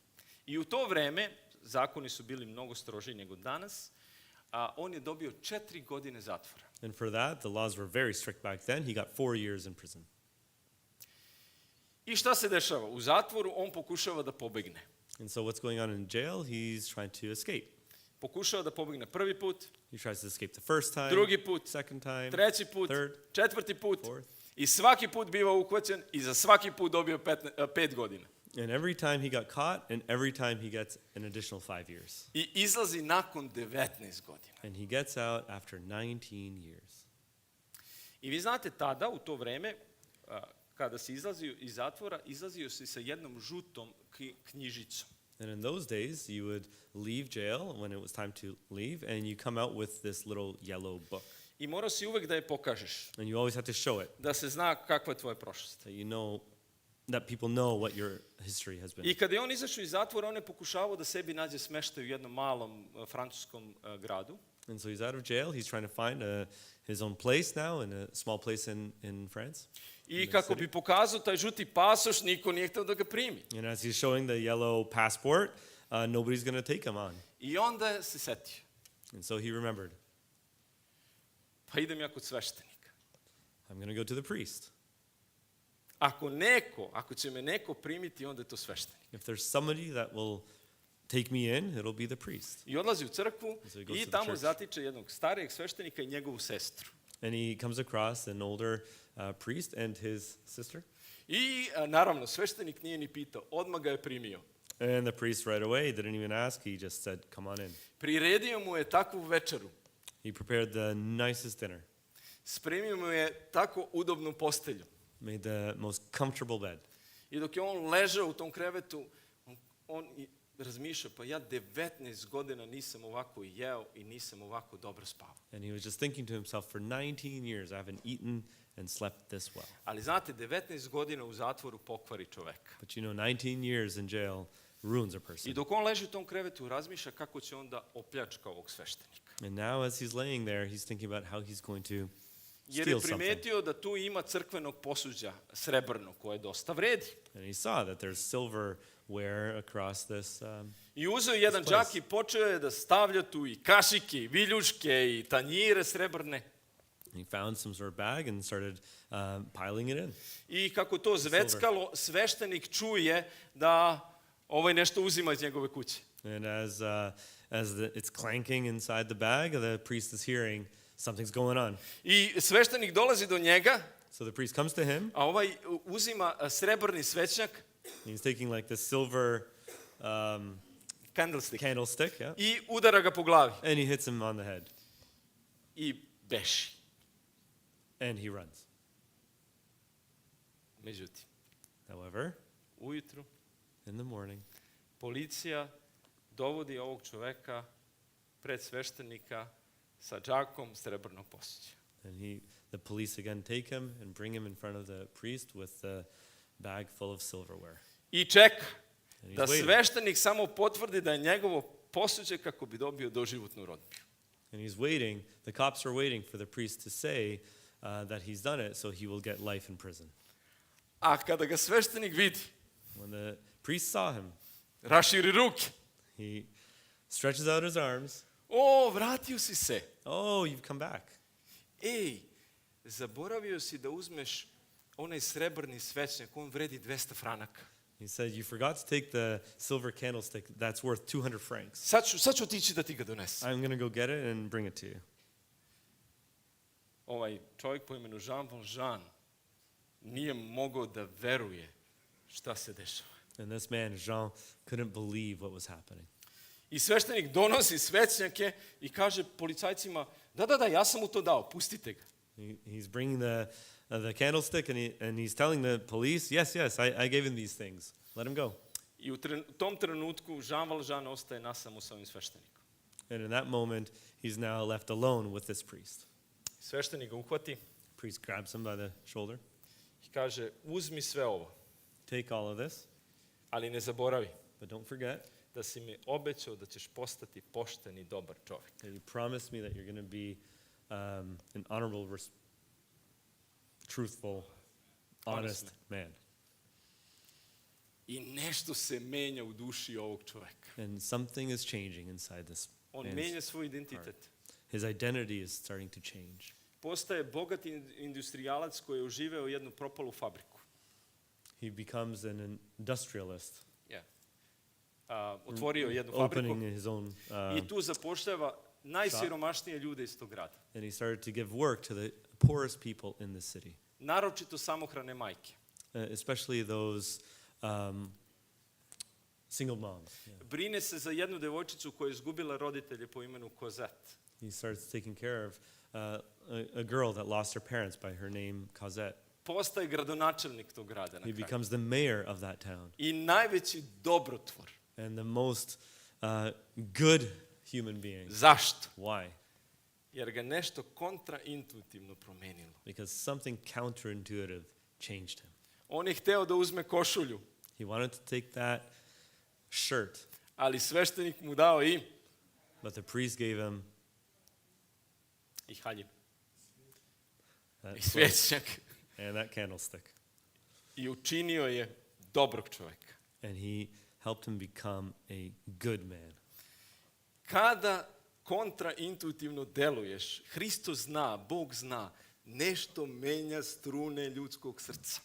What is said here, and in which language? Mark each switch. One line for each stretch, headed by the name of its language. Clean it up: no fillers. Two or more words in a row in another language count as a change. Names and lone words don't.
Serbian: I u to vreme, zakoni su bili mnogo strožiji nego danas, a on je dobio 4 godine zatvora.
English: And for that, the laws were very strict back then. He got 4 years in prison.
Serbian: I šta se dešava? U zatvoru on pokušava da pobegne.
English: And so what's going on in jail? He's trying to escape.
Serbian: Pokušava da pobegne prvi put,
English: He tries to escape the first time,
Serbian: drugi put,
English: second time,
Serbian: treći put,
English: third,
Serbian: četvrti put
English: fourth.
Serbian: i svaki put biva uhvaćen i za svaki put dobio 5 godina.
English: And every time he got caught, and every time he gets an additional 5 years.
Serbian: I izlazi nakon 19 godina.
English: And he gets out after 19 years.
Serbian: I vi znate, tada, u to vreme, kada se izlazio iz zatvora, izlazio se sa jednom žutom knjižicom.
English: And in those days, you would leave jail when it was time to leave, and you come out with this little yellow book.
Serbian: I morao si uvek da je pokažeš,
English: And you always have to show it,
Serbian: da se zna kakva je tvoja prošlost.
English: that you know, that people know what your history has been.
Serbian: I kada je on izašao iz zatvora, on je pokušavao da sebi nađe smeštaj u jednom malom francuskom gradu.
English: And so he's out of jail. He's trying to find his own place now, in a small place in France.
Serbian: I kako bi pokazao taj žuti pasoš, niko nije hteo da ga primi.
English: And as he's showing the yellow passport, nobody's going to take him on.
Serbian: I onda se setio,
English: And so he remembered,
Serbian: pa idem ja kod sveštenika.
English: I'm going to go to the priest.
Serbian: Ako će me neko primiti, onda je to sveštenik.
English: If there's somebody that will take me in, it'll be the priest.
Serbian: I odlazi u crkvu
English: So he goes to
Serbian: i
English: the
Serbian: tamo
English: church.
Serbian: zatiče jednog starijeg sveštenika i njegovu sestru.
English: And he comes across an older priest and his sister.
Serbian: I naravno, sveštenik nije ni pitao, odmah ga je primio.
English: And the priest right away didn't even ask. He just said, come on in.
Serbian: Priredio mu je takvu večeru.
English: He prepared the nicest dinner,
Serbian: Spremio mu je tako udobnu postelju.
English: made the most comfortable bed.
Serbian: I dok je on ležao u tom krevetu, on razmišljao, pa ja 19 godina nisam ovako jeo i nisam ovako dobro spavao.
English: And he was just thinking to himself, for 19 years I haven't eaten and slept this well.
Serbian: Ali znate, 19 godina u zatvoru pokvari čoveka.
English: But you know, 19 years in jail ruins a
Serbian: I
English: person.
Serbian: dok on leži u tom krevetu, razmišlja kako će onda opljačka ovog sveštenika.
English: And now as he's laying there, he's thinking about how he's going to
Serbian: Jer je
English: steal something.
Serbian: primetio da tu ima crkvenog posuđa, srebrno, koje dosta vredi.
English: And he saw that there's silverware across this.
Serbian: I uzeo jedan
English: This place.
Serbian: džak i počeo je da stavlja tu i kašike, i viljuške, i tanjire srebrne.
English: He found some sort of bag and started piling it in.
Serbian: I kako to zveckalo, sveštenik čuje da ovaj nešto uzima iz njegove kuće.
English: And as it's clanking inside the bag, the priest is hearing something's going on.
Serbian: I sveštenik dolazi do njega,
English: So the priest comes to him.
Serbian: a ovaj uzima srebrni svećnjak,
English: He's taking like this silver candlestick, candlestick, yeah,
Serbian: i udara ga po glavi.
English: and he hits him on the head,
Serbian: I beši.
English: and he runs.
Serbian: Međutim,
English: However,
Serbian: ujutru
English: in the morning,
Serbian: policija dovodi ovog čoveka pred sveštenika sa džakom srebrnog posuđa.
English: and the police again take him and bring him in front of the priest with the bag full of silverware.
Serbian: I čeka
English: And he's
Serbian: da
English: waiting.
Serbian: sveštenik samo potvrdi da je njegovo posuđe kako bi dobio doživotnu rodbinu.
English: And he's waiting. The cops are waiting for the priest to say that he's done it, so he will get life in prison.
Serbian: A kada ga sveštenik vidi,
English: When the priest saw him,
Serbian: raširi ruke.
English: he stretches out his arms.
Serbian: O, vratio si se.
English: Oh, you've come back.
Serbian: Ej, zaboravio si da uzmeš onaj srebrni svećnjak, on vredi 200 franaka.
English: He said, you forgot to take the silver candlestick that's worth 200 francs.
Serbian: Sad ću otići da ti ga donesem.
English: I'm going to go get it and bring it to you.
Serbian: Ovaj čovjek po imenu Jean Valjean nije mogao da veruje šta se dešava.
English: And this man, Jean, couldn't believe what was happening.
Serbian: I sveštenik donosi svećnjake i kaže policajcima, da, ja sam mu to dao, pustite ga.
English: He's bringing the the candlestick, and he's telling the police, yes, I gave him these things. Let him go.
Serbian: I u tom trenutku Jean Valjean ostaje nasamo sa ovim sveštenikom.
English: And in that moment, he's now left alone with this priest.
Serbian: Sveštenik ga uhvati
English: Priest grabs him by the shoulder.
Serbian: i kaže, uzmi sve ovo,
English: Take all of this,
Serbian: ali ne zaboravi
English: but don't forget
Serbian: da si mi obećao da ćeš postati pošten i dobar čovjek.
English: that you promised me that you're going to be an honorable, truthful, honest man.
Serbian: I nešto se menja u duši ovog čovjeka.
English: And something is changing inside this
Serbian: On
English: man's
Serbian: menja svoj
English: heart.
Serbian: identitet.
English: His identity is starting to change.
Serbian: Postaje bogati industrijalac koji je uživeo jednu propalu fabriku.
English: He becomes an industrialist,
Serbian: Otvorio jednu fabriku
English: opening his own,
Serbian: i tu zapošljava najsiromašnije ljude iz tog grada.
English: and he started to give work to the poorest people in the city, Naročito samohrane majke. especially those single moms. Yeah.
Serbian: Brine se za jednu devojčicu koja je izgubila roditelje po imenu Cosette.
English: He starts taking care of a girl that lost her parents by her name Cosette.
Serbian: Postaje gradonačelnik tog grada na
English: He
Serbian: kraju.
English: becomes the mayor of that town
Serbian: I najveći dobrotvor.
English: and the most good human being.
Serbian: Zašto?
English: Why?
Serbian: Jer ga nešto kontraintuitivno promenilo.
English: Because something counterintuitive changed him.
Serbian: On je hteo da uzme košulju,
English: He wanted to take that shirt,
Serbian: ali sveštenik mu dao
English: but the priest gave him
Serbian: i haljin,
English: that
Serbian: i
English: cloak
Serbian: svećnjak.
English: and that candlestick.
Serbian: I učinio je dobrog čovjeka.
English: And he helped him become a good man.
Serbian: Kada kontraintuitivno deluješ, Hristos zna, Bog zna, nešto menja strune ljudskog srca.